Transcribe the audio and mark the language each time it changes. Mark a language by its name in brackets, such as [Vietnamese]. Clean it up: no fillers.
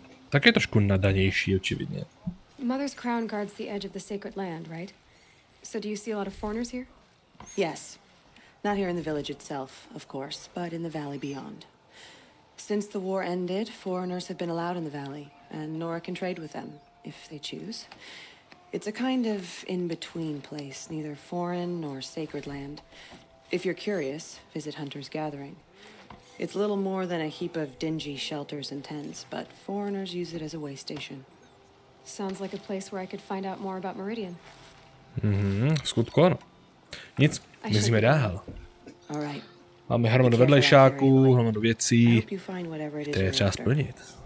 [Czech] tak je trošku nadanější, očividně. [English] Mother's crown guards the edge of the sacred land, right? So do you see a lot of foreigners here? Yes. Not here in the village itself, of course, but in the valley beyond. Since the war ended, foreigners have been allowed in the valley, and Nora can trade with them, if they choose. It's a kind of in-between place, neither foreign nor sacred land. If you're curious, visit Hunter's Gathering. It's little more than a heap of dingy shelters and tents, but foreigners use it as a way station. Sounds like a place where I could find out more about Meridian. [Czech] V skutku ano. Nic, mizíme dál. [English] All right. [Czech] Máme hromadu vedlejšáků, hromadu věcí, které je třeba splnit.